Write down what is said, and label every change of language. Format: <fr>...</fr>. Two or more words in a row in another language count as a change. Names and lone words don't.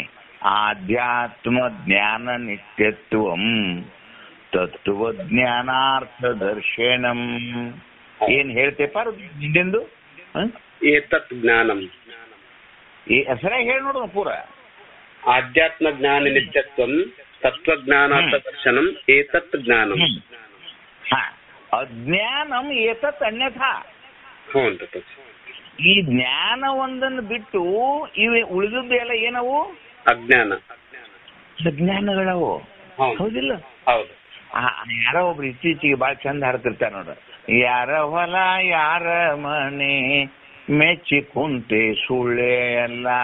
<sa>ಆಧ್ಯಾತ್ಮ ಜ್ಞಾನ ನಿತ್ಯತ್ವಂ ತತ್ವ ಜ್ಞಾನಾರ್ಥ ದರ್ಶನಂ.</sa> <kn>ಏನ್ ಹೇಳ್ತೇಪ ನಿಂದು?</kn> <sa>ಏತತ್ ಜ್ಞಾನಂ</sa> <kn>ಹೆಸರೇ ಹೇಳಿ ನೋಡು ಪೂರ.</kn> <sa>ಆಧ್ಯಾತ್ಮ ಜ್ಞಾನ ನಿತ್ಯತ್ವಂ ತತ್ವ ಜ್ಞಾನಾರ್ಥ ದರ್ಶನಂ ಏತತ್ ಜ್ಞಾನಂ. ಅಜ್ಞಾನಂ ಏತತ್ ಅನ್ಯಥಾ. ಹ್ಞೂ.</sa> <kn>ಈ ಜ್ಞಾನ ಒಂದನ್ನು ಬಿಟ್ಟು ಇವೆ ಉಳಿದದ್ದೆಲ್ಲ ಏನವು? ಅಜ್ಞಾನ ಅಜ್ಞಾನಗಳವು. ಹೌದಿಲ್ಲ? ಹೌದು. ಯಾರೋ ಒಬ್ರು ಇತ್ತೀಚೆಗೆ ಬಾಳ ಚಂದ ಹಾಡ್ತಿರ್ತಾರ ನೋಡ್ರ. ಯಾರ ಹೊಲ ಯಾರ ಮನೆ ಮೆಚ್ಚಿ ಕುಂತೆ ಸುಳ್ಳೆ ಎಲ್ಲ.</kn>